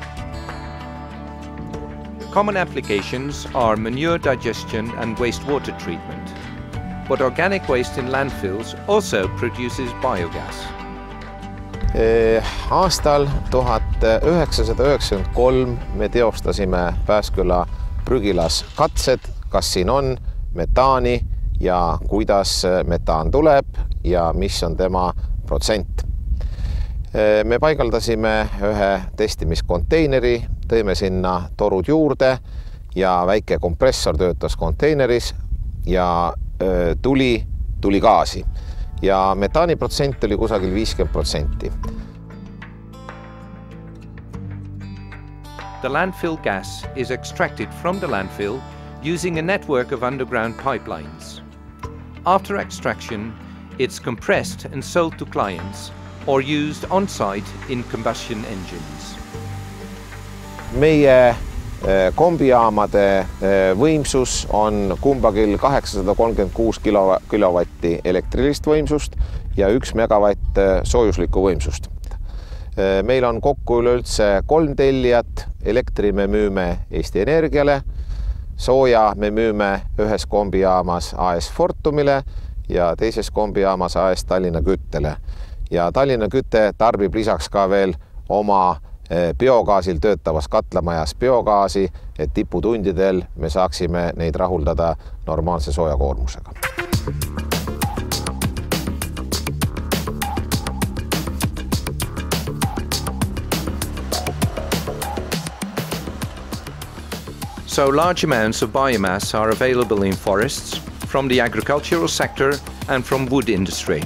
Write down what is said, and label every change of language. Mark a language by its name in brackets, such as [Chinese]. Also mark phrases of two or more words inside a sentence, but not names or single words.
[English] Common applications are manure digestion and wastewater treatment, but organic waste in landfills also produces biogas. [Estonian] Aastal 1993 me teostasime Pääsküla prügilas katsed, kas siin on metaani ja kuidas metaan tuleb ja mis on tema protsent. Me paigaldasime ühe testimiskonteineri, tõime sinna torud juurde ja väike kompressor töötas konteineris ja tuli gaasi. Ja metaani protsent oli kusagil 50%. [English] The landfill gas is extracted from the landfill using a network of underground pipelines. After extraction, it's compressed and sold to clients or used on-site in combustion engines. [Estonian] Meie kombijaamade võimsus on kumbagil 836 kilovatti elektrilist võimsust ja 1 megavatt soojuslikku võimsust. Meil on kokku üleüldse 3 tellijat, elektri me müüme Eesti Energiale, sooja me müüme ühes kombijaamas AS Fortumile ja teises kombijaamas AS Tallinna Küttele. Ja Tallinna Küte tarbib lisaks ka veel oma biogaasil töötavas katlamajas biogaasi, et tiputundidel me saaksime neid rahuldada normaalse soojakoormusega. [English] So large amounts of biomass are available in forests, from the agricultural sector and from wood industry.